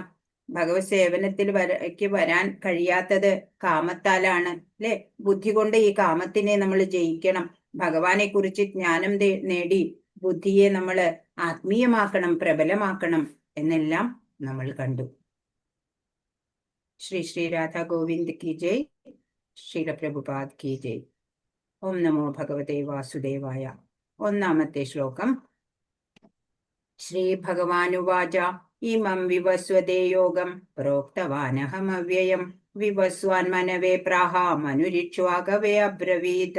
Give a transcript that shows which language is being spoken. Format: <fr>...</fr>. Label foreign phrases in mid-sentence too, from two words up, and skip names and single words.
<ml>ഭഗവത് സേവനത്തിൽ വരാൻ കഴിയാത്തത് കാമത്താലാണ് അല്ലെ. ബുദ്ധി കൊണ്ട് ഈ കാമത്തിനെ നമ്മൾ ജയിക്കണം. ഭഗവാനെ കുറിച്ച് ജ്ഞാനം നേടി ബുദ്ധിയെ നമ്മൾ ആത്മീയമാക്കണം, പ്രബലമാക്കണം എന്നെല്ലാം നമ്മൾ കണ്ടു.</ml> <hi>ശ്രീ ശ്രീ രാധാ ഗോവിന്ദ് की जय. ശ്രീല പ്രഭുപാദ് की जय.</hi> <sa>ഓം നമോ ഭഗവതേ വാസുദേവായ.</sa> <ml>1-ാമത്തെ ശ്ലോകം.</ml> <sa>ശ്രീ ഭഗവാനുവാച ഇമം വിവസ്വതേ യോഗം പ്രോക്തവാനഹമവ്യയം വിവസ്വാൻ മനവേ പ്രാഹ മനുരിക്ഷ്വാകവേ അബ്രവീത്.</sa>